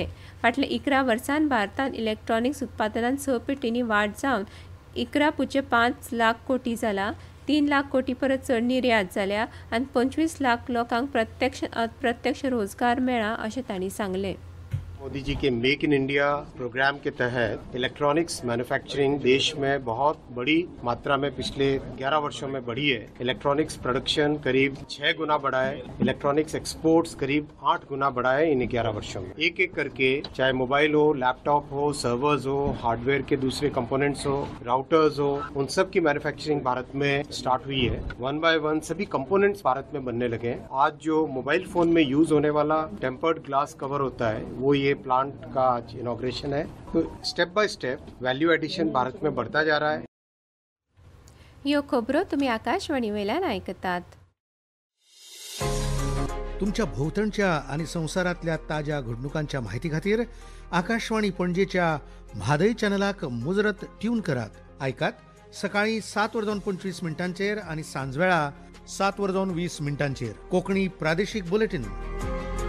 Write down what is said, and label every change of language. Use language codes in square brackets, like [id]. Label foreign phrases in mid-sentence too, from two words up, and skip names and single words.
[kok] फाटल्या 11 वर्सांत भारतांत इलेक्ट्रॉनिक्स उत्पादनांत 6 पटींनी वाड जावन 11.5 लाख कोटी जाला। 3 लाख कोटी परस चड निर्यात जाल्या आनी 25 लाख लोकांक प्रत्यक्ष अप्रत्यक्ष रोजगार मेळ्ळा अशें तांणी सांगलें। [hi] मोदी जी के मेक इन इंडिया प्रोग्राम के तहत [en] electronics manufacturing [hi] देश में बहुत बड़ी मात्रा में पिछले 11 वर्षों में बढ़ी है। [en] electronics production [hi] करीब 6 गुना बढ़ा है। [en] electronics exports [hi] करीब 8 गुना बढ़ा है इन 11 वर्षों में। एक एक करके चाहे मोबाइल हो, लैपटॉप हो, सर्वर्स हो, हार्डवेयर के दूसरे कंपोनेंट्स हो, राउटर्स हो, उन सब की मैन्युफैक्चरिंग भारत में स्टार्ट हुई है। 1 बाय 1 सभी कंपोनेंट्स भारत में बनने लगे हैं। आज जो मोबाइल फोन में यूज होने वाला [en] tempered glass cover [hi] होता है वो ये प्लांट का आज इनॉग्रेशन है। तो [en] step by step value addition [hi] भारत में बढ़ता जा रहा है। [kok] ह्यो खबरो तुम्ही आकाशवाणी वेल्यान आयकतात। तुमच्या भोवतणच्या आणि संसारातल्या ताज्या घडणुकांच्या माहिती खातीर आकाशवाणी पणजेच्या म्हादय चॅनलाक मुजरत ट्यून करात। ऐकात सकाळी 7:25 आणि सांजवेळा 7:20 कोंकणी प्रादेशीक बुलेटिन।